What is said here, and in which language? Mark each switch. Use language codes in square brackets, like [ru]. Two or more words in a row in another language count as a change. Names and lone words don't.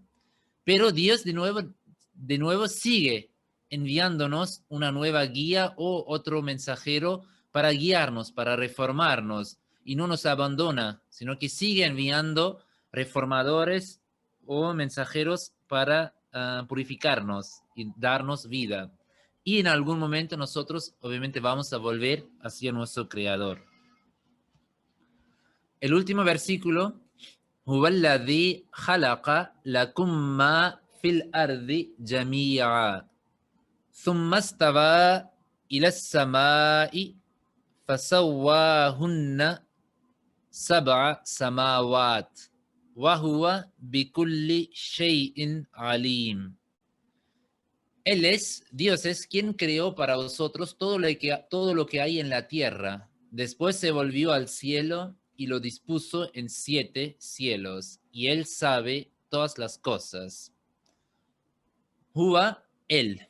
[es] Pero Dios de nuevo sigue enviándonos una nueva guía o otro mensajero para guiarnos, para reformarnos, y no nos abandona, sino que sigue enviando reformadores o mensajeros para purificarnos y darnos vida. Y en algún momento nosotros obviamente vamos a volver hacia nuestro Creador. El último versículo: [ar] هو الذي خلق لكم ما في الأرض جميعا ثم استوى إلى السماء فسواهن سبع سماوات وهو بكل شيء عليم. [es] Él es, Dios es quien creó para vosotros todo lo que hay en la tierra. Después se volvió al cielo y lo dispuso en 7 cielos, y Él sabe todas las cosas. Huwa, Él.